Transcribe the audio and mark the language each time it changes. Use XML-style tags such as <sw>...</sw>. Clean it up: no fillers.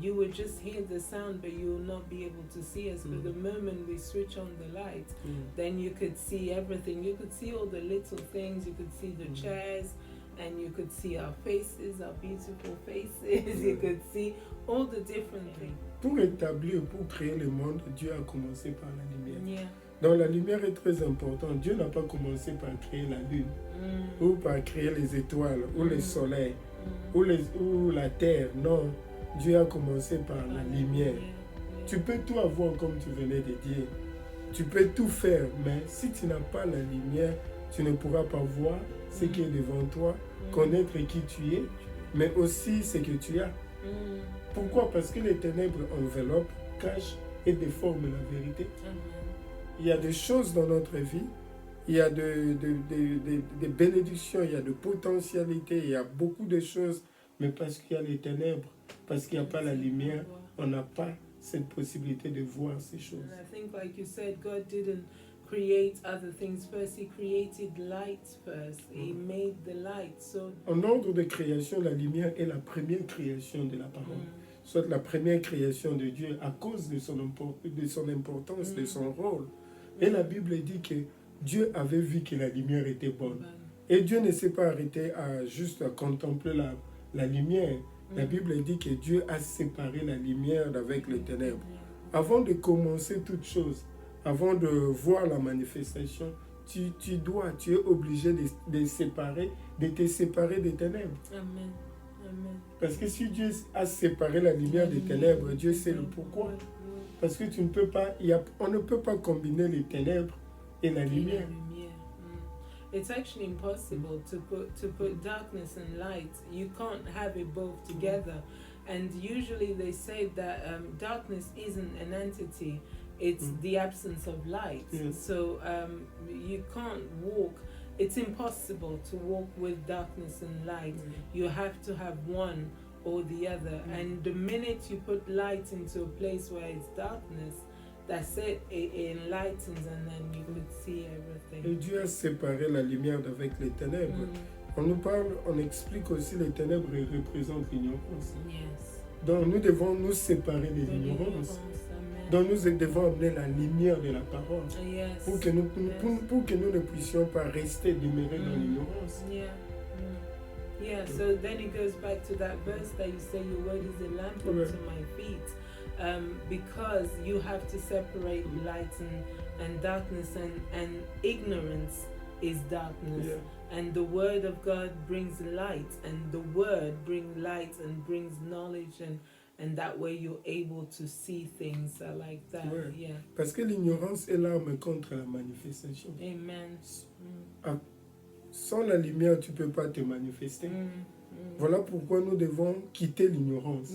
<en>You would just hear the sound, but you will not be able to see us. But the moment we switch on the light, then you could see everything. You could see all the little things. You could see the chairs, and you could see our faces, our beautiful faces. You could see all the different things.</en> <fr>Pour établir, pour créer le monde, Dieu a commencé par la lumière. Yeah. Donc la lumière est très importante. Dieu n'a pas commencé par créer la lune ou par créer les étoiles ou le soleil. ou la terre. Non, Dieu a commencé par la lumière. Tu peux tout avoir comme tu venais de dire. Tu peux tout faire, mais si tu n'as pas la lumière, tu ne pourras pas voir ce qui est devant toi, connaître qui tu es, mais aussi ce que tu as. Pourquoi? Parce que les ténèbres enveloppent, cachent et déforment la vérité. Il y a des choses dans notre vie, il y a des bénédictions, il y a de potentialités, il y a beaucoup de choses, mais parce qu'il y a les ténèbres, parce qu'il n'y a pas la lumière, on n'a pas cette possibilité de voir ces choses.</fr> <en>And I think, like you said, God didn't create other things first. He created light first. He made the light. So</en> <fr>en ordre de création, la lumière est la première création de la parole. Soit la première création de Dieu à cause de son importance, de son rôle. Et la Bible dit que Dieu avait vu que la lumière était bonne. Et Dieu ne s'est pas arrêté à juste contempler la lumière. La Bible dit que Dieu a séparé la lumière d'avec les ténèbres. Avant de commencer toute chose, avant de voir la manifestation, tu es obligé de te séparer des ténèbres. Amen. Amen. Parce que si Dieu a séparé la lumière des ténèbres, Dieu sait le pourquoi. Parce que tu ne peux pas, on ne peut pas combiner les ténèbres et la lumière.</fr> <en>It's actually impossible to put darkness and light. You can't have it both together. And usually they say that darkness isn't an entity. It's the absence of light. Yes. So you can't walk. It's impossible to walk with darkness and light. You have to have one or the other. And the minute you put light into a place where it's darkness, that's it enlightens, and then you could see everything.</en> <fr>Et Dieu a séparé la lumière d'avec les ténèbres. On nous parle, on explique aussi les ténèbres représentent l'ignorance. Yes. Donc nous devons nous séparer de l'ignorance. Donc nous devons amener la lumière de la parole. Yes. Pour que nous ne puissions pas rester demeurer dans l'ignorance.</fr> <en>Yeah, so then it goes back to that verse that you say, your word is a lamp unto my feet. Because you have to separate light and darkness, and ignorance is darkness. Yeah. And the word of God brings light, and the word brings light and brings knowledge, and that way you're able to see things like that. Ouais. Yeah.</en> <fr>Parce que l'ignorance est l'arme contre la manifestation. Amen. Sans la lumière, tu ne peux pas te manifester. Voilà pourquoi nous devons quitter l'ignorance.</fr>